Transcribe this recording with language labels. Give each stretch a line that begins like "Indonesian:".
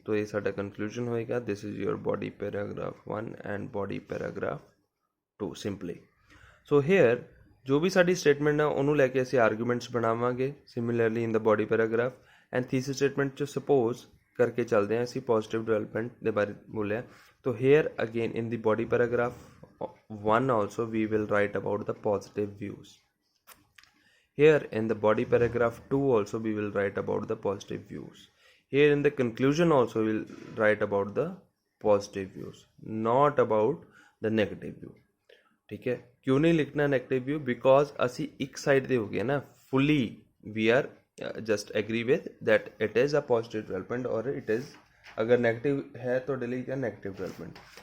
Punjabi: ਤੋ ਇਹ ਸਾਡਾ ਕਨਕਲੂਜਨ ਹੋਏਗਾ,
English: This is your body paragraph 1 and body paragraph 2 simply. So here
Punjabi: ਜੋ ਵੀ ਸਾਡੀ ਸਟੇਟਮੈਂਟ ਹੈ ਉਹਨੂੰ ਲੈ ਕੇ ਅਸੀਂ ਆਰਗੂਮੈਂਟਸ ਬਣਾਵਾਂਗੇ
English: similarly in the body paragraph and thesis statement
Punjabi: 'ਚ ਸਪੋਜ਼ ਕਰਕੇ ਚੱਲਦੇ ਹਾਂ। ਅਸੀਂ ਪੋਜ਼ਿਟਿਵ ਡਿਵੈਲਪਮੈਂਟ ਦੇ ਬਾਰੇ ਬੋਲਿਆ।
English: ਤੋ here again in the body paragraph 1 also we will write about the positive views. Here in the body paragraph 2 also we will write about the positive views. Here in the conclusion also we will write about the positive views, not about the negative view.
Hindi: ठीक है, क्यों नहीं लिखना negative view?
English: because
Punjabi: असी एक side दे हो गया ना,
English: fully we are just agree with that it is a positive development or it is
Hindi: अगर negative है तो
English: delete या negative development।